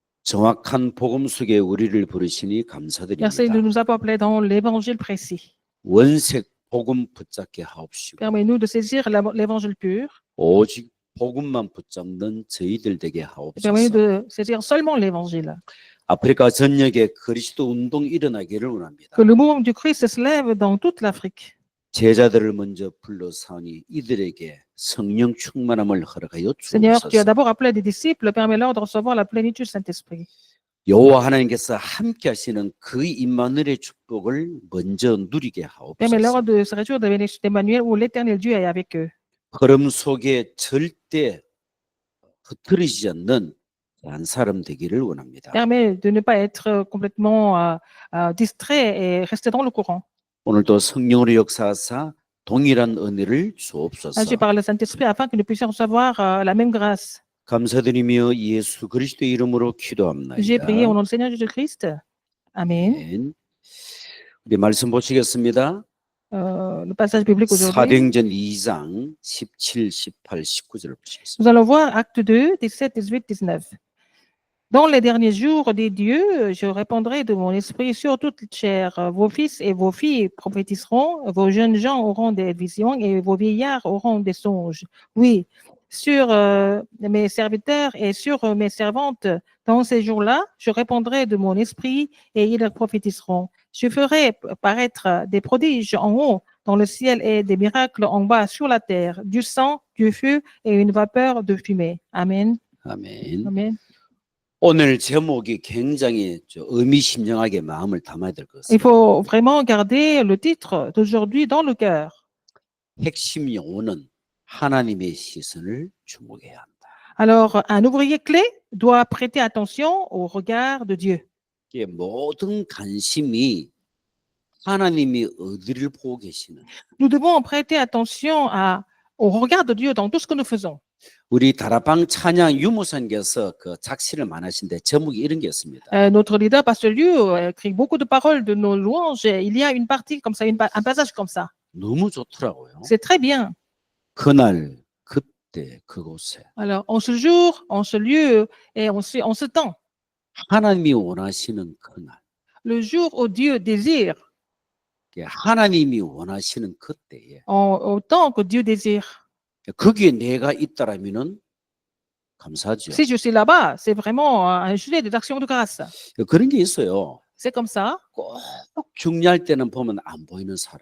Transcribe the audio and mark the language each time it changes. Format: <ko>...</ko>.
<ko>정확한 복음 속에 우리를 부르시니</ko> <fr>Merci de</fr> <ko>감사드립니다.</ko> <fr>nous avoir appelés dans l'évangile précis.</fr> <ko>원색 복음 붙잡게 하옵시고</ko> <fr>Permets-nous de saisir l'évangile pur.</fr> <ko>오직 복음만 붙잡는 저희들 되게</ko> <fr>Permets-nous de saisir seulement l'évangile.</fr> <ko>아프리카 전역에 그리스도 운동이 일어나기를 원합니다.</ko> <fr>Que le mouvement du Christ se lève dans toute l'Afrique.</fr> <ko>제자들을 먼저 불러사오니 이들에게 성령 충만함을 허락하여</ko> <fr>Seigneur, tu as</fr> <ko>주옵소서.</ko> <fr>d'abord appelé des disciples, permets-leur de recevoir la plénitude du Saint-Esprit.</fr> <ko>여호와 하나님께서 함께 하시는 그 임마누엘의 축복을 먼저 누리게 하옵소서.</ko> <fr>Permets-leur de se réjouir de la bénédiction d'Emmanuel où l'éternel Dieu est avec eux.</fr> <ko>흐름 속에 절대 흐트러지지 않는 한 사람 되기를 원합니다.</ko> <fr>Permets de ne pas être complètement distrait et rester dans le courant.</fr> <ko>오늘도 성령으로 역사하사 동일한 은혜를 주옵소서.</ko> <fr>Agis par le Saint-Esprit afin que nous puissions recevoir la même grâce.</fr> <ko>감사드리며 예수 그리스도의 이름으로</ko> <fr>J'ai prié</fr> <ko>기도합니다.</ko> <fr>au nom du Seigneur Jésus-Christ. Amen.</fr> <ko>아멘. 우리 말씀 보시겠습니다.</ko> <fr>Le passage biblique aujourd'hui.</fr> <ko>사도행전 2장 17, 18, 19절을 보시겠습니다.</ko> <fr>Nous allons voir Acte 2, 17, 18, 19. Dans les derniers jours des dieux, je répandrai de mon esprit sur toute chair. Vos fils et vos filles prophétiseront, vos jeunes gens auront des visions et vos vieillards auront des songes. Oui, sur mes serviteurs et sur mes servantes, dans ces jours-là, je répandrai de mon esprit et ils prophétiseront. Je ferai paraître des prodiges en haut dans le ciel et des miracles en bas sur la terre, du sang, du feu et une vapeur de fumée. Amen.</fr> <ko>아멘.</ko> <fr>Amen.</fr> <ko>오늘 제목이 굉장히 의미심장하게 마음을 담아야 될 것</ko> <fr>Il</fr> <ko>같습니다.</ko> <fr>faut vraiment garder le titre d'aujourd'hui dans le cœur.</fr> <ko>핵심 용어는 하나님의 시선을 주목해야 한다.</ko> <fr>Alors, un ouvrier clé doit prêter attention au regard de Dieu.</fr> <ko>이게 모든 관심이 하나님이 어디를 보고 계시는.</ko> <fr>Nous devons prêter attention au regard de Dieu dans tout ce que nous faisons.</fr> <ko>우리 다락방 찬양 유무사님께서 그 작시를 많이 하신데 제목이 이런 게 있습니다.</ko> <fr>Notre leader, Pasteur Liu, écrit beaucoup de paroles de nos louanges. Et il y a une partie comme ça, un passage comme ça.</fr> <ko>너무 좋더라고요.</ko> <fr>C'est très bien.</fr> <ko>그날 그때 그곳에</ko> <fr>Alors, en ce jour, en ce lieu et en ce temps,</fr> <ko>하나님이 원하시는 그날,</ko> <fr>le jour où Dieu désire,</fr> <ko>하나님이 원하시는 그때에</ko> <fr>au temps que Dieu désire.</fr> <ko>거기에 내가 있다라면은 감사하죠.</ko> <fr>Si je suis là-bas, c'est vraiment un sujet d'action de grâce.</fr> <ko>그런 게 있어요.</ko> <fr>C'est comme ça.</fr> <ko>꼭 중요할 때는 보면 안 보이는 사람.</ko>